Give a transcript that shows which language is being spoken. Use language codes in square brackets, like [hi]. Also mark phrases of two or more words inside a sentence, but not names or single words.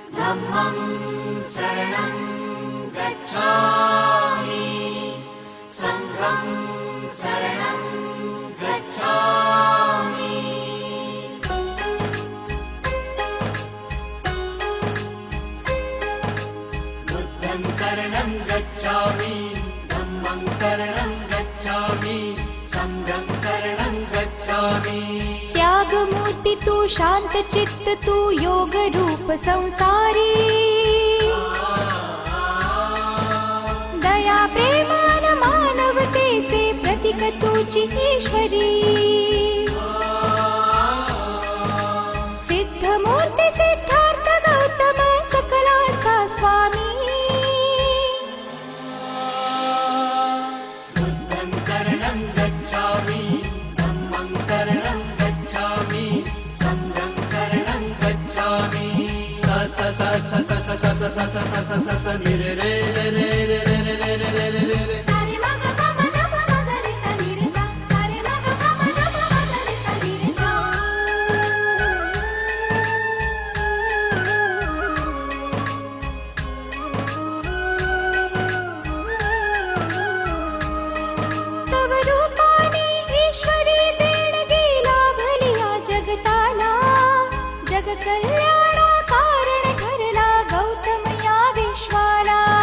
[pi] धम्मं शरणं गच्छामि संघं शरणं गच्छामि बुद्धं शरणं गच्छामि धम्मं शरणं गच्छामि संघं शरणं गच्छामि [mr] त्यागमूर्ती तू शांत चित्त तू योग रूप संसारी दया प्रेमान मानवतेचे प्रतीक तुझी ईश्वरी सिद्ध मूर्ती सिद्धार्थ गौतम सकलाचा स्वामी [pi] बुद्धं शरणं गच्छामि धम्मं शरणं गच्छामि संघं शरणं गच्छामि स स स स स स स स स स स नि रे रे रे रे रे रे रे रे रे रे रे रे सारे मग पम ध प म ग रे सा नि रे सा सारे मग पम ध प म ग रे सा नि रे सा [mr] तव रूपाने ईश्वरी देणगी लाभली या जगताला जग कल्याणा कारण ठरला गौतम या विश्वाला